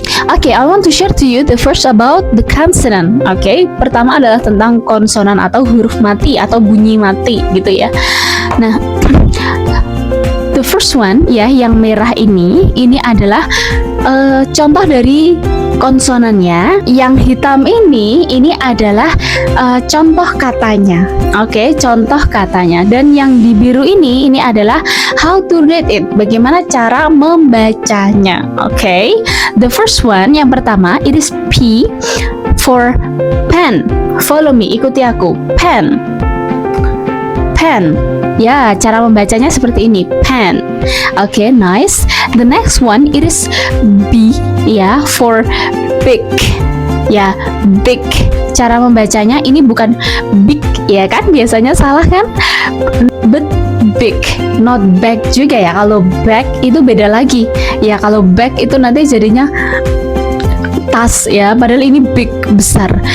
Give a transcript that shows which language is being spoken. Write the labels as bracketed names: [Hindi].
[English] Okay, I want to share to you the first about the consonant. [Indonesian] Okay, pertama adalah tentang konsonan atau huruf mati atau bunyi mati, gitu ya. Nah, [English] the first one, [Indonesian] yang merah ini adalah contoh dari konsonannya. Yang hitam ini adalah contoh katanya. Oke, contoh katanya. Dan yang di biru ini adalah [English] how to read it, [Indonesian] bagaimana cara membacanya. [English] Oke, the first one, [Indonesian] yang pertama, [English] it is P for pen. Follow me, [Indonesian] ikuti aku. [English] Pen. Pen. [Indonesian] Ya, cara membacanya seperti ini, pen. Okay, nice. [English] The next one, it is B, for big. [Indonesian] Ya, big. Cara membacanya ini bukan big, ya kan? Biasanya salah kan? [English] But big, not bag [Indonesian] juga ya. Kalau bag itu beda lagi. Ya, kalau bag itu nanti jadinya tas, padahal ini big, besar.